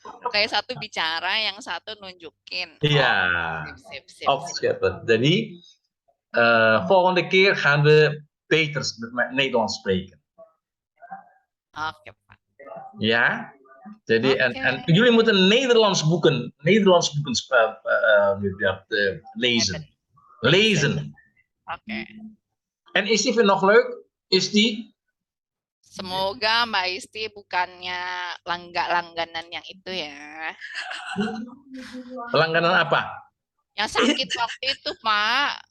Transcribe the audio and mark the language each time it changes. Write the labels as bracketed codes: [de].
[id] Kayak satu bicara, yang satu nunjukin. Iya. Opscheppen. [nl] Jadi volgende keer gaan we beter Nederlands spreken. [id] Oke, Pak. [nl] Ja. Jadi en jullie moeten Nederlands boeken lezen. Oke. En is die nog leuk? Is die? [id] Semoga Mbak Isti bukannya langganan yang itu ya. Langganan apa? Yang sakit waktu itu, Pak.